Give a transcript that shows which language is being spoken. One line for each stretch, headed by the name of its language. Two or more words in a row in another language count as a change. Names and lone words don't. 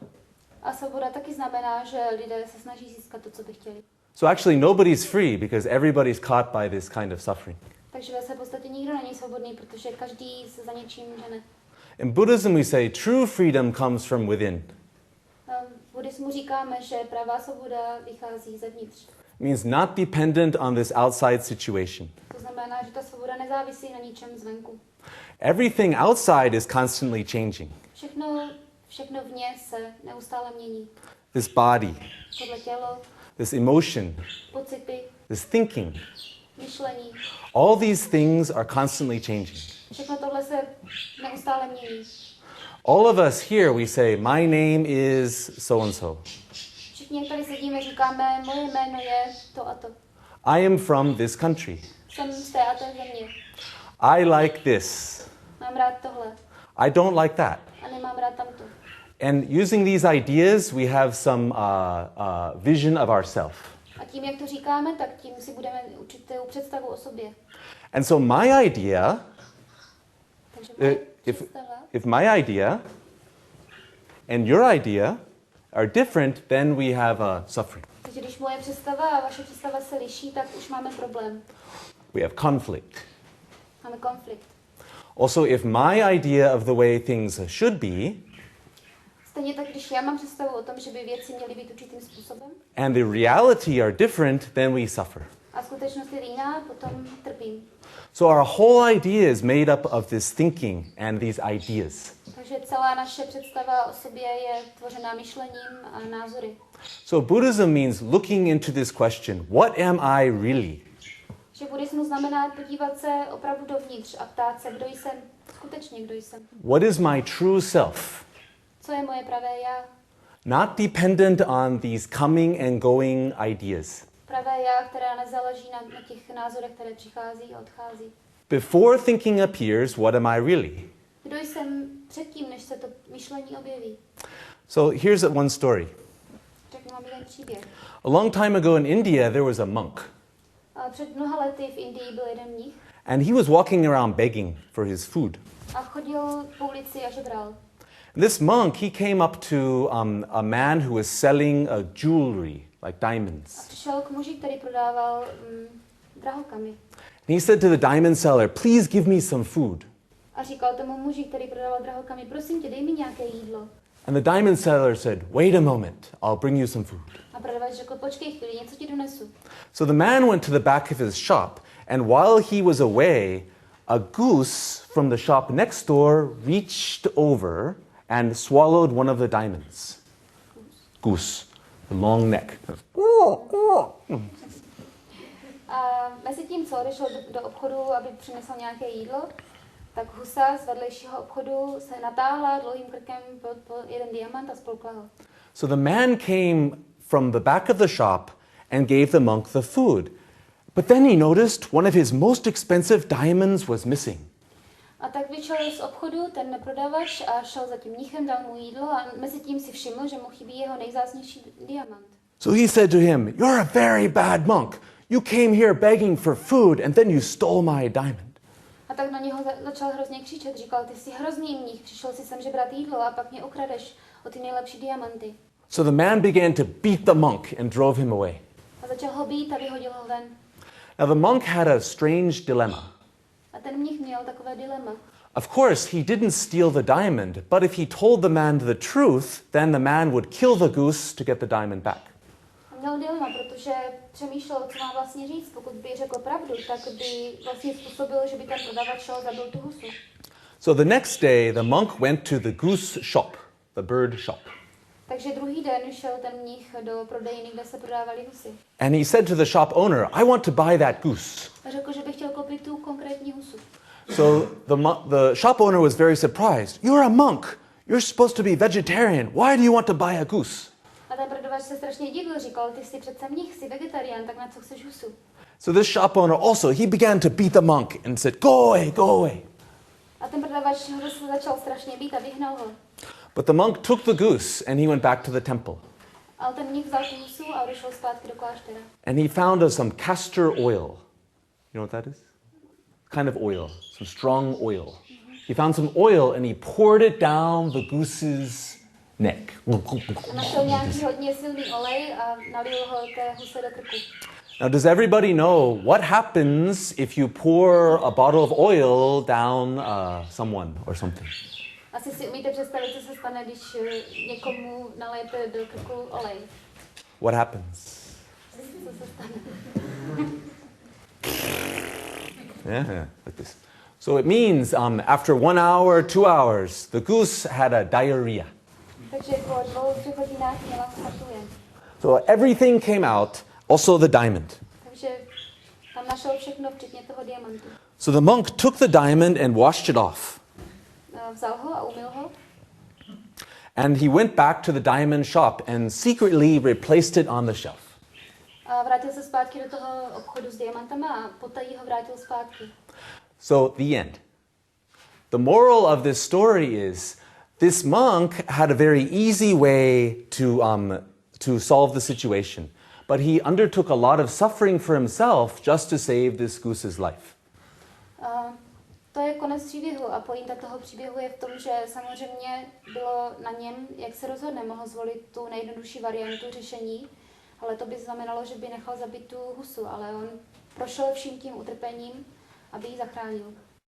Czech: A svoboda taky znamená, že lidé se snaží získat to, co by chtěli.
English: So actually nobody's free because everybody's caught by this kind of suffering.
Czech: Takže ve své podstatě nikdo není svobodný, protože každý se za něčím žene.
English: In Buddhism we say true freedom comes from within.
Czech: V buddhismu říkáme, že pravá svoboda vychází zevnitř.
English: It means not dependent on this outside situation.
Czech: To znamená, že ta svoboda nezávisí na ničem zvenku.
English: Everything outside is constantly changing.
Czech: Všechno vně se neustále mění.
English: This body,
Czech: Tohle tělo,
English: this emotion,
Czech: pocity,
English: this thinking,
Czech: myšlení.
English: all these things are constantly changing.
Czech: Všechno tohle se neustále mění.
English: All of us here, we say, my name is so-and-so.
Czech: Všichni, jak tady sedíme, říkáme, moje jméno je to a to.
English: I am from this country.
Czech: Jsem z té a té země.
English: I like this.
Czech: Mám rád tohle.
English: I don't like that.
Czech: A nemám rád tamto.
English: And using these ideas, we have some vision of ourselves.
Czech: A tím, jak to říkáme, tak tím si budeme určitou představu o sobě.
English: And so my idea,
Czech: Takže moje představa,
English: if my idea and your idea are different, then we have a suffering.
Czech: takže když moje představa a vaše představa se liší, tak už máme problém.
English: We have conflict.
Czech: Máme konflikt.
English: Also, if my idea of the way things should be,
Czech: Stejně tak, když já mám představu o tom, že by věci měly být určitým způsobem,
English: and the reality are different, then we suffer.
Czech: a skutečnost je jiná, potom trpím.
English: So our whole idea is made up of this thinking and these ideas.
Czech: Takže celá naše představa o sobě je tvořená myšlením a názory.
English: So Buddhism means looking into this question, what am I really?
Czech: Že buddhismus znamená podívat se opravdu dovnitř a ptát se, kdo jsem, skutečně kdo jsem.
English: What is my true self?
Czech: Co je moje pravé já?
English: Not dependent on these coming and going ideas.
Czech: Pravé já, která nezáleží na těch názorech, které přichází a odchází.
English: Before thinking appears, what am I really?
Czech: Kdo jsem předtím, než se to myšlení objeví?
English: So here's one story.
Czech: Řeknu vám jeden příběh.
English: A long time ago in India, there was a monk.
Czech: A Před mnoha lety v Indii byl jeden mnich
English: and he was walking around begging for his food.
Czech: a chodil po ulici a žebral.
English: This monk, he came up to a man who was selling jewelry, like
Czech: A
English: diamonds.
Czech: přišel k muži, který prodával drahokamy.
English: And he said to the diamond seller, "Please give me some food."
Czech: A říkal tomu muži, který prodával drahokamy, prosím tě, dej mi nějaké jídlo.
English: And the diamond seller said, "Wait a moment, I'll bring you some food."
Czech: A prodavač řekl, počkej chvíli, něco ti donesu.
English: So the man went to the back of his shop, and while he was away, a goose from the shop next door reached over and swallowed one of the diamonds. Goose, the long neck.
Czech: A mezi tím, co odešel do obchodu, aby přinesl nějaké jídlo, tak husa z vedlejšího obchodu se natáhla dlouhým krkem po jeden diamant a spolkla ho.
English: So the man came from the back of the shop and gave the monk the food. But then he noticed one of his most expensive diamonds was missing.
Czech: A tak vyšel z obchodu ten prodavač a šel za tím mnichem, dal mu jídlo a mezi tím si všiml, že mu chybí jeho nejvzácnější diamant.
English: So he said to him, "You're a very bad monk. You came here begging for food and then you stole my diamond."
Czech: A tak na něho začal hrozně křičet, říkal, ty jsi hrozný mnich, přišel si sem žebrat jídlo a pak mě ukradeš o ty nejlepší diamanty.
English: So the man began to beat the monk and drove him away.
Czech: A začal ho být a vyhodil ho ven.
English: Now the monk had a strange dilemma.
Czech: A ten mnich měl takové dilema.
English: Of course, he didn't steal the diamond, but if he told the man the truth, then the man would kill the goose to get the diamond back.
Czech: A měl dilema, protože přemýšlel, co má vlastně říct. Pokud by řekl pravdu, tak by vlastně způsobil, že by ten prodavač šel zabil tu husu.
English: So the next day, the monk went to the goose shop, the bird shop.
Czech: Takže druhý den šel ten mnich do prodejny, kde se prodávaly husy.
English: And he said to the shop owner, "I want to buy that goose."
Czech: A řekl, že by chtěl koupit tu konkrétní husu.
English: So the shop owner was very surprised. "You're a monk. You're supposed to be vegetarian. Why do you want to buy a goose?"
Czech: A ten prodavač se strašně divil, říkal, ty jsi přece mnich, jsi vegetarián, tak na co chceš husu?
English: So this shop owner also, he began to beat the monk and said, "Go away, go away."
Czech: A ten prodavač ho zase začal strašně být a vyhnal ho.
English: But the monk took the goose and he went back to the temple.
Czech: Ale ten mnich vzal tu husu a odešel zpátky do kláštera.
English: And he found some castor oil. You know what that is? Kind of oil, some strong oil. He found some oil and he poured it down the goose's neck.
Czech: Našel nějaký hodně silný olej a nalil ho té huse do krku.
English: Now, does everybody know what happens if you pour a bottle of oil down someone or something?
Czech: Asi si umíte představit, co se stane, když někomu nalijete do krku olej.
English: What happens?
Czech: Co se stane?
English: Yeah, like this. So it means after 1 hour, 2 hours, the goose had a diarrhea.
Czech: Takže po 2-3 hodinách měla chatuje.
English: So everything came out, also the diamond.
Czech: Takže tam našel všechno, včetně toho diamantu.
English: So the monk took the diamond and washed it off.
Czech: Vzal ho a umyl ho.
English: And he went back to the diamond shop and secretly replaced it on the shelf.
Czech: A vrátil se zpátky do toho obchodu s diamantama a potají ho vrátil zpátky.
English: So the end. The moral of this story is this monk had a very easy way to solve the situation, but he undertook a lot of suffering for himself just to save this goose's life.
Czech: To je konec příběhu a pointa toho příběhu je v tom, že samozřejmě bylo na něm, jak se rozhodne, mohl zvolit tu nejjednodušší variantu řešení, ale to by znamenalo, že by nechal zabít tu husu, ale on prošel vším tím utrpením, aby ji zachránil.